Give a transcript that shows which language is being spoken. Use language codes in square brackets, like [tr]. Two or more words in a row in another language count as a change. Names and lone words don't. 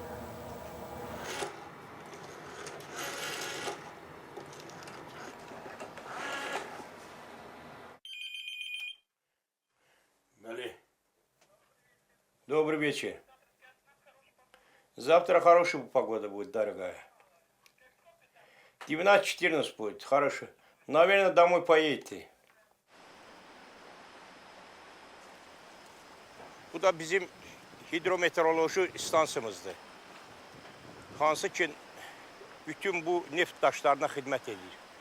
[ru] Добрый вечер. Завтра хорошая погода будет, дорогая. 12-14 будет, хорошо. Наверное, домой поедете. [az] Bu da bizim hidrometeoroloji istansiyamızdır. Hansı ki bütün bu neft daşlarına xidmət edir.